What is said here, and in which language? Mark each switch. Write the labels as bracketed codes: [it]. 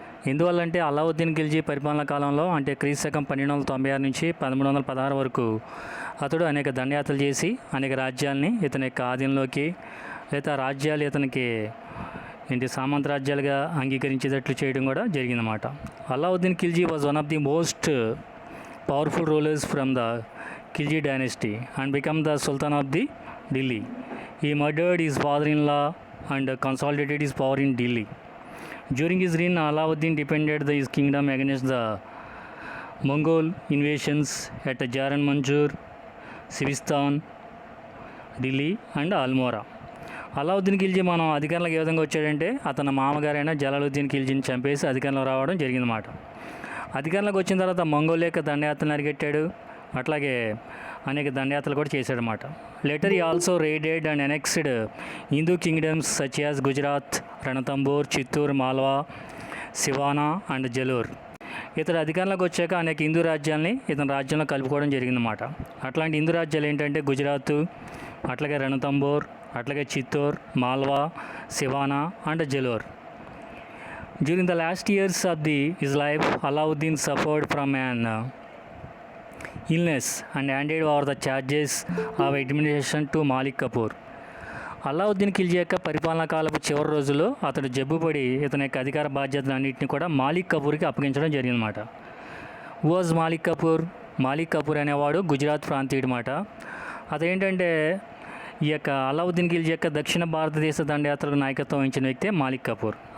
[te] ఎందువల్లంటే అలావుద్దీన్ ఖిల్జీ పరిపాలన కాలంలో అంటే క్రీస్తు శకం 1296 నుంచి 1316 వరకు అతడు అనేక దండయాత్రలు చేసి అనేక రాజ్యాలని ఇతని యొక్క ఆధీనంలోకి లేదా రాజ్యాలు ఇతనికి సామంత రాజ్యాలుగా అంగీకరించేటట్లు చేయడం కూడా జరిగిందన్నమాట. [en] Alauddin Khilji was one of the most powerful rulers from the Khilji dynasty and become the sultan of the Delhi. He murdered his father-in-law and consolidated his power in Delhi. During his reign, Alauddin defended his kingdom against the Mongol invasions at Jaran Manjur, Sivistan, Delhi and Almora. [te] Alauddin Khilji మనం అధికారంలోకి ఏ విధంగా వచ్చాడంటే అతని మామగారైన జలాలుద్దీన్ ఖిల్జీని చంపేసి అధికారంలో రావడం జరిగిందన్నమాట. అధికారంలోకి వచ్చిన తర్వాత మంగోల్ యొక్క దండయాత్రను అరిగెట్టాడు, అట్లాగే అనేక దండయాత్రలు కూడా చేశాడనమాట. [en] Later he also raided and annexed Hindu kingdoms such as Gujarat, Ranthambore, Chittor, Malwa, Siwana and Jalore. [te] ఇతడు అధికారంలోకి వచ్చాక అనేక హిందూ రాజ్యాలని ఇతని రాజ్యంలో కలుపుకోవడం జరిగిందన్నమాట. అట్లాంటి హిందూ రాజ్యాలు ఏంటంటే గుజరాత్, అట్లాగే రణతంబోర్, అట్లాగే Chittoor, Malwa, Sivana and జలూర్. [en] During the last years of his life Alauddin suffered from an illness and handed over the charges of administration to Malik Kafur. [te] Alauddin Khilji యొక్క పరిపాలనా కాలపు చివరి రోజుల్లో అతడు జబ్బుపడి ఇతని యొక్క అధికార బాధ్యతలన్నింటినీ కూడా మాలిక్ కపూర్కి అప్పగించడం జరిగిందన్నమాట. [en] Was Malik Kafur? [te] మాలిక్ కపూర్ అనేవాడు గుజరాత్ ప్రాంతీయుడు మాట. అదేంటంటే ఈ యొక్క అలావుద్దీన్ ఖిల్జీ యొక్క దక్షిణ భారతదేశ దండయాత్రకు నాయకత్వం వహించిన వ్యక్తే మాలిక్ కపూర్.